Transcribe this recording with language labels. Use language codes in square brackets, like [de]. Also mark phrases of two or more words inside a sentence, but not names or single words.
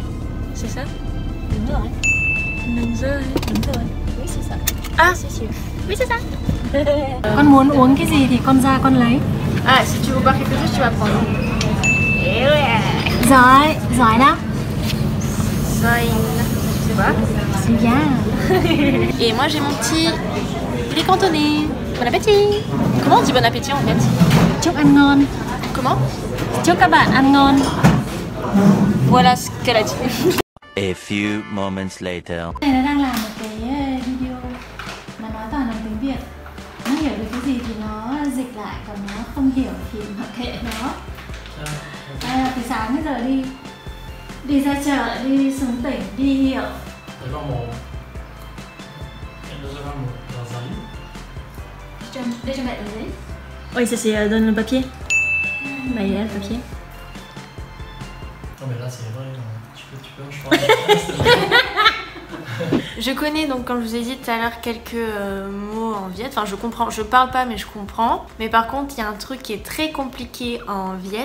[fr] C'est ça? [vi] Đúng rồi. Đúng rồi. Đúng rồi. [fr] Oui, c'est ça. Ah, c'est sûr. Oui, c'est ça. [vi] Con muốn uống cái gì thì con ra con lấy. [fr] Ah, si tu veux boire quelque chose, tu vas prendre. Et ouais. [vi] Giỏi, giỏi lắm. Giỏi. [fr] C'est quoi? C'est bien. Et moi j'ai mon petit poulet cantonné. Bon appétit. Comment on dit bon appétit en fait? [vi] Chúc ăn ngon. [fr] Comment? [vi] Chúc các bạn ăn ngon. [fr] Voilà ce qu'elle a dit. [en] A few moments later. [vi] Này nó đang làm một cái video mà nói toàn bằng tiếng Việt. Nó hiểu được cái gì thì nó dịch lại, còn nó không hiểu thì mặc kệ nó. Đây là từ sáng đến giờ đi ra chợ, đi xuống tỉnh, đi hiệu. Đây cho mẹ tờ giấy. [fr] Oui, ça c'est dans le papier. Bah il est là le papier. Non mais là c'est vrai, tu peux en choisir. Je connais donc, comme je vous ai dit tout à l'heure, quelques mots en viet. Enfin, je comprends, je parle pas, mais je comprends. Mais par contre, il y a un truc qui est très compliqué en viet.